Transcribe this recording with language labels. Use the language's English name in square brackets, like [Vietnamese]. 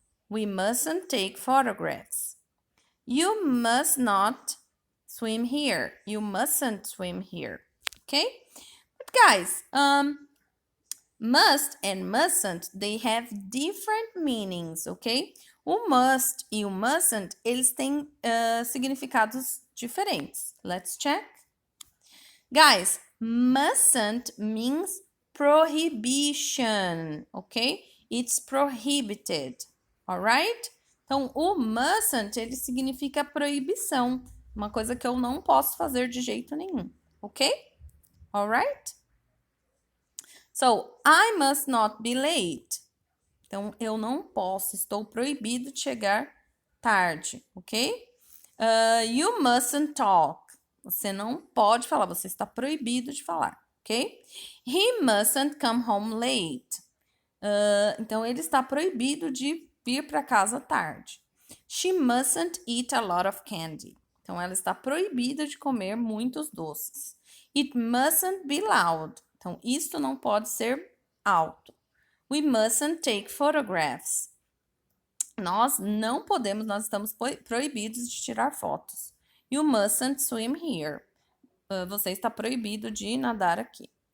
[English] We mustn't take photographs. You must not swim here. You mustn't swim here. Okay? But guys, must and mustn't, they have different meanings, ok? [Portuguese] O must e o mustn't, eles têm significados diferentes. [English] Let's check. Guys, mustn't means prohibition, ok? It's prohibited, alright? [Portuguese] Então, o mustn't, ele significa proibição, uma coisa que eu não posso fazer de jeito nenhum, [English] ok? Alright? So, I must not be late. [Portuguese] Então, eu não posso, estou proibido de chegar tarde, ok? [English] You mustn't talk. [Portuguese] Você não pode falar, você está proibido de falar, ok? [English] He mustn't come home late. [Portuguese] Então, ele está proibido de vir para casa tarde. [English] She mustn't eat a lot of candy. [Portuguese] Então, ela está proibida de comer muitos doces. [English] It mustn't be loud. [Portuguese] Então, isto não pode ser alto. [English] We mustn't take photographs. [Portuguese] Nós não podemos, nós estamos proibidos de tirar fotos. [English] You mustn't swim here. [Portuguese] Você está proibido de nadar aqui.